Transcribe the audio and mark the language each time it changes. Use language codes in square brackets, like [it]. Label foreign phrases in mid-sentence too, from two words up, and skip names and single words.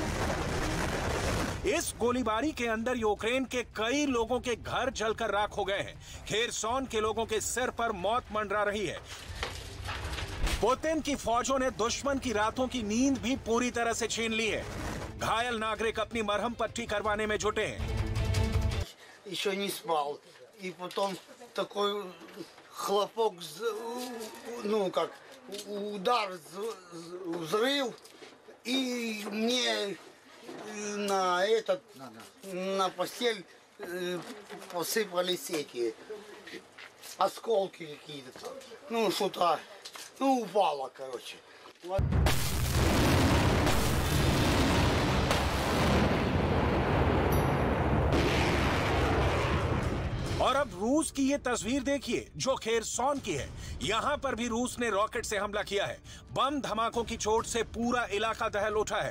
[hi] इस गोलीबारी के अंदर यूक्रेन के कई लोगों के घर जलकर राख हो गए हैं। खेरसॉन के लोगों के सिर पर मौत मंडरा रही है। पुतिन की फौजों ने दुश्मन की रातों की नींद भी पूरी तरह से छीन ली है। घायल नागरिक अपनी मरहम पट्टी करवाने में जुटे हैं। [ru] Еще не спал. И потом такой хлопок, ну как удар, взрыв, и мне на постель посыпались эти осколки какие-то. Ну что-то, ну упало, короче. [hi] और अब रूस की ये तस्वीर देखिए जो खेरसॉन की है। यहां पर भी रूस ने रॉकेट से हमला किया है। बम धमाकों की चोट से पूरा इलाका दहल उठा है।